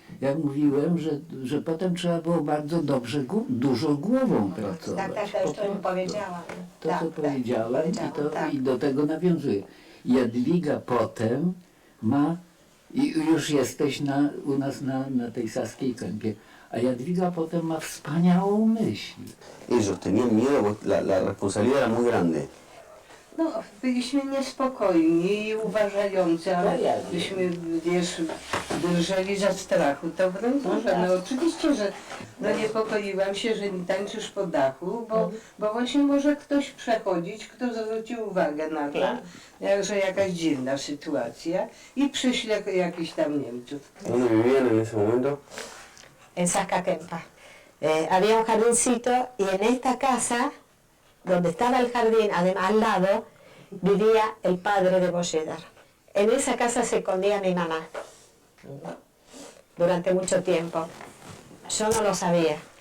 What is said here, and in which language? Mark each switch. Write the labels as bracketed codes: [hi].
[pl] Ja mówiłem, że potem trzeba było bardzo dobrze, dużo głową pracować. Tak, już to im powiedziałam. To, co powiedziałem, i do tego nawiązuję. Jadwiga potem ma, i już jesteś u nas na tej Saskiej Kępie, a Jadwiga potem ma wspaniałą myśl. [es] Ellos tenían miedo, la responsabilidad era muy grande. [pl] No, byliśmy niespokojni i uważający, ale byśmy, wiesz, drżeli ze strachu. To broń Boże, no oczywiście, że no niepokoiłam się, że nie tańczysz po dachu, bo właśnie może ktoś przechodzić, kto zwróci uwagę na to, że jakaś dziwna sytuacja i przyśle jakichś tam Niemców. [es] ¿Dónde vivían en ese momento? En Sacaquempa. Había un jardincito y en esta casa, donde estaba el jardín, además al lado, vivía el padre de Bolledar. En esa casa se escondía mi mamá durante mucho tiempo. Yo no lo sabía.